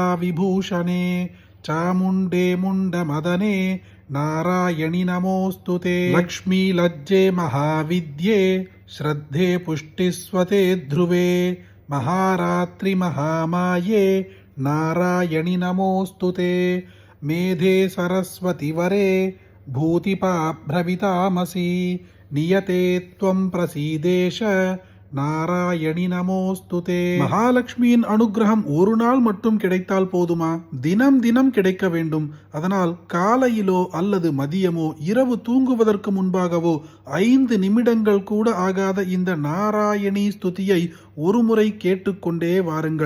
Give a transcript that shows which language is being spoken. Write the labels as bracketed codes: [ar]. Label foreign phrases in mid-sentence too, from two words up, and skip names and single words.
[sa] विभूषणे चामुण्डे मुण्डमदने नारायणि नमोऽस्तुते लक्ष्मीलज्जे महाविद्ये श्रद्धे पुष्टिस्वते ध्रुवे महारात्रि महामाये नारायणि नमोऽस्तुते मेधे सरस्वतिवरे भूतिपाभ्रवितामसि नियते त्वं प्रसीदेश नारायणि नमोऽस्तुते. [ta] மகாலட்சுமியின் அனுகிரகம் ஒரு நாள் மட்டும் கிடைத்தால் போதுமா? தினம் தினம் கிடைக்க வேண்டும். அதனால் காலையிலோ அல்லது மதியமோ இரவு தூங்குவதற்கு முன்பாகவோ 5 நிமிடங்கள் கூட ஆகாத இந்த நாராயணி ஸ்துதியை ஒரு முறை கேட்டுக்கொண்டே வாருங்கள்.